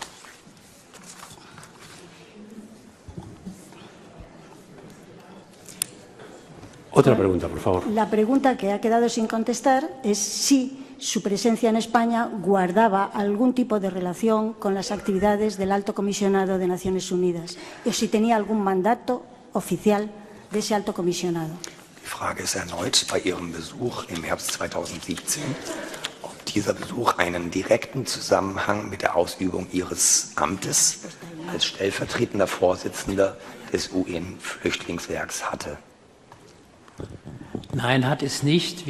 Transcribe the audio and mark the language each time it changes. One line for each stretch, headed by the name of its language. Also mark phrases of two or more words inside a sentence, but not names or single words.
Spanish: Otra pregunta, por favor. La pregunta que ha quedado sin contestar es si su presencia en España guardaba algún tipo de relación con las actividades del Alto Comisionado de Naciones Unidas o si tenía algún mandato oficial de ese Alto Comisionado.
German: Die Frage ist erneut bei Ihrem Besuch im Herbst 2017, ob dieser Besuch einen direkten Zusammenhang mit der Ausübung Ihres Amtes als stellvertretender Vorsitzender des UN-Flüchtlingswerks hatte. Nein, hat es nicht.